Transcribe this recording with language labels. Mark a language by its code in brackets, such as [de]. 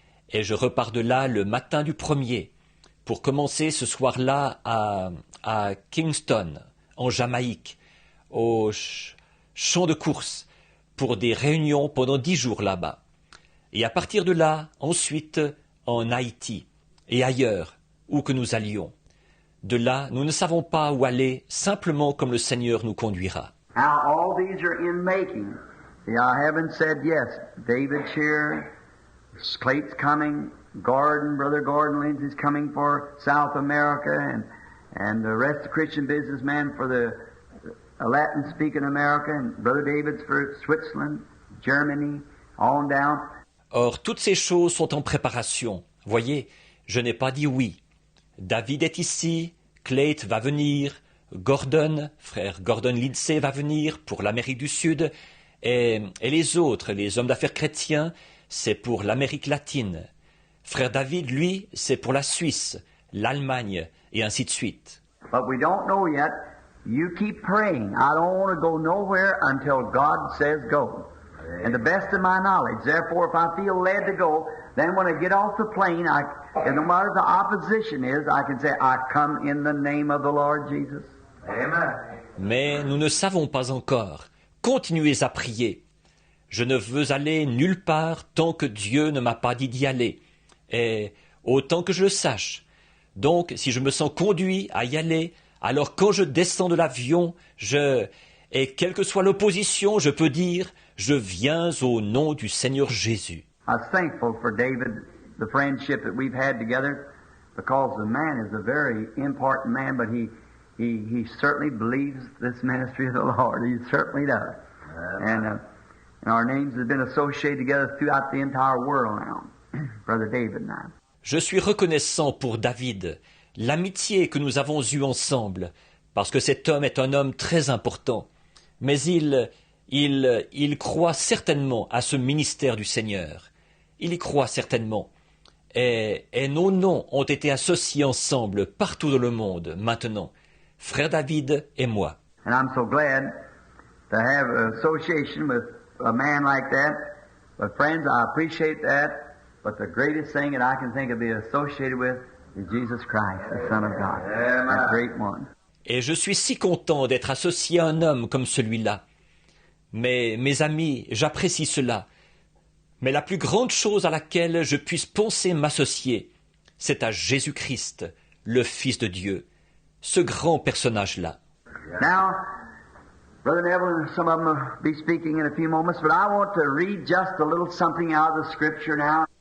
[fr] Et je repars de là le matin du 1er pour commencer ce soir-là à Kingston, en Jamaïque, au champ de course, pour des réunions pendant 10 jours là-bas. Et à partir de là, ensuite, en Haïti et ailleurs, où que nous allions. De là, nous ne savons pas où aller, simplement comme le Seigneur nous conduira. [en] Now all these are in making. See, I haven't said yes. David here, Clayton's coming, Brother Gordon Lindsay's coming for South America, and the rest of Christian businessmen for the Latin-speaking America, and Brother David's for Switzerland, Germany, on down. [fr] Or, toutes ces choses sont en préparation. Voyez, je n'ai pas dit oui. David est ici, Clayton va venir, frère Gordon Lindsay va venir pour l'Amérique du Sud, et les autres, les hommes d'affaires chrétiens, c'est pour l'Amérique latine. Frère David, lui, c'est pour la Suisse, l'Allemagne, et ainsi de suite. [en] But we don't know yet. You keep praying. I don't want to go nowhere until God says go. and the best of my knowledge. Therefore, if I feel led to go, then when I get off the plane, and no matter the opposition is, I can say, I come in the name of the Lord Jesus. Amen. [fr] Mais nous ne savons pas encore. Continuez à prier. Je ne veux aller nulle part tant que Dieu ne m'a pas dit d'y aller. Et autant que je le sache. Donc, si je me sens conduit à y aller, alors quand je descends de l'avion, et quelle que soit l'opposition, je peux dire, je viens au nom du Seigneur Jésus. [en] I was thankful for David, the friendship that we've had together, because the man is a very important man, but he certainly believes this ministry of the Lord. He certainly does. And our names have been associated together throughout the entire world now, Brother David and I. [fr] Je suis reconnaissant pour David, l'amitié que nous avons eue ensemble, parce que cet homme est un homme très important. Mais il croit certainement à ce ministère du Seigneur. Il y croit certainement. Et nos noms ont été associés ensemble partout dans le monde, maintenant. Frère David et moi. [en] And I'm so glad to have an association with a man like that. But friends, I appreciate that. But the greatest thing that I can think of being associated with is Jesus Christ, the Son of God. That great one. [fr] Et je suis si content d'être associé à un homme comme celui-là. Mais, mes amis, j'apprécie cela. Mais la plus grande chose à laquelle je puisse penser m'associer, c'est à Jésus-Christ, le Fils de Dieu, ce grand personnage-là. [en] Now, Brother Neville and some of them will be speaking in a few moments, but I want to read just a little something out of the Scripture now.